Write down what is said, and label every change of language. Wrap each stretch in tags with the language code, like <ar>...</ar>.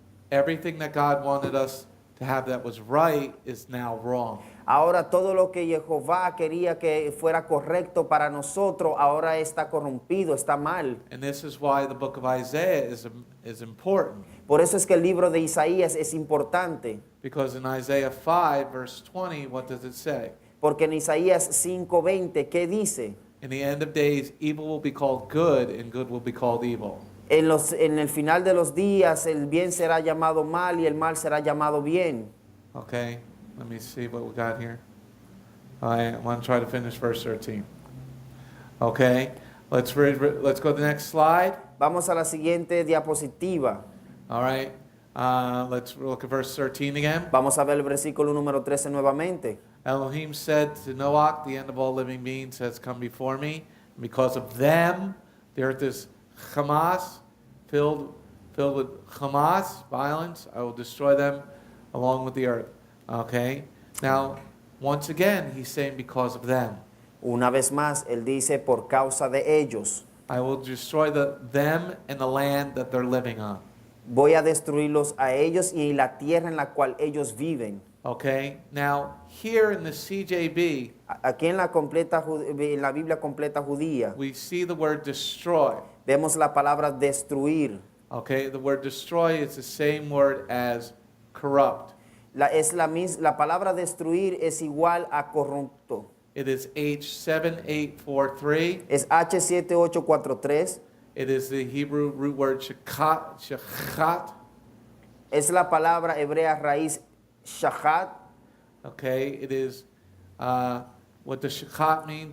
<en>Everything that God wanted us to have that was right is now wrong.</en> <es>Ahora todo lo que Jehová quería que fuera correcto para nosotros, ahora está corrompido, está mal.</es> <en>And this is why the book of Isaiah is important.</en> <es>Por eso es que el libro de Isaías es importante,</es> <en>Because in Isaiah 5, verse 20, what does it say?</en> <es>porque en Isaías 5:20, ¿qué dice?</es> <en>In the end of days, evil will be called good, and good will be called evil.</en> <es>En el final de los días, el bien será llamado mal y el mal será llamado bien.</es> <en>Okay, let me see what we got here. I want to try to finish verse 13. Okay, let's go to the next slide.</en> <es>Vamos a la siguiente diapositiva.</es> <en>All right, let's look at verse 13 again.</en> <es>Vamos a ver el versículo número 13 nuevamente.</es> <en>Elohim said to Noach, the end of all living beings has come before me. And because of them, the earth is Hamas, filled with Hamas, violence. I will destroy them along with the earth. Okay? Now, once again, he's saying because of them.</en> <es>Una vez más, él dice por causa de ellos.</es> <en>I will destroy them and the land that they're living on.</en> <es>Voy a destruirlos a ellos y la tierra en la cual ellos viven.</es> <en>Okay? Now, here in the CJB,</en> <es>Aquí en la Biblia completa judía,</es> <en>we see the word destroy.</en> <es>vemos la palabra destruir.</es> <en>Okay? The word destroy is the same word as corrupt.</en> <es>La palabra destruir es igual a corrupto.</es> <en>It is H7843.</en> <es>Es H7843.</es> <en>It is the Hebrew root word shachat.</en> <es>Es la palabra hebrea raíz shahat.</es> <en>Okay, it is, what does shachat mean?</en>